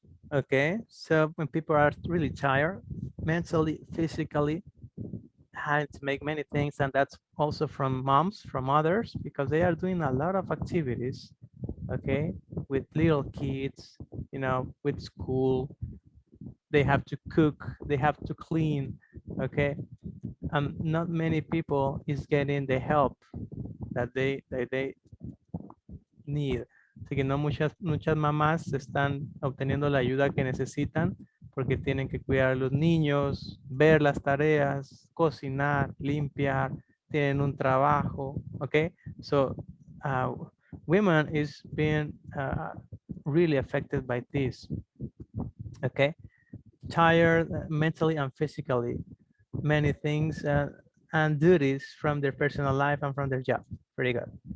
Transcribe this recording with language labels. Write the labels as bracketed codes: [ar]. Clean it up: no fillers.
[en] Okay, so when people are really tired, mentally, physically, having to make many things, and that's also from moms, from others, because they are doing a lot of activities, okay, with little kids, you know, with school, they have to cook, they have to clean, okay, and not many people is getting the help that they need. [es] Así que no muchas mamás están obteniendo la ayuda que necesitan porque tienen que cuidar a los niños, ver las tareas, cocinar, limpiar, tienen un trabajo, okay? [en] So women is being really affected by this, okay? Tired mentally and physically, many things and duties from their personal life and from their job. Pretty good.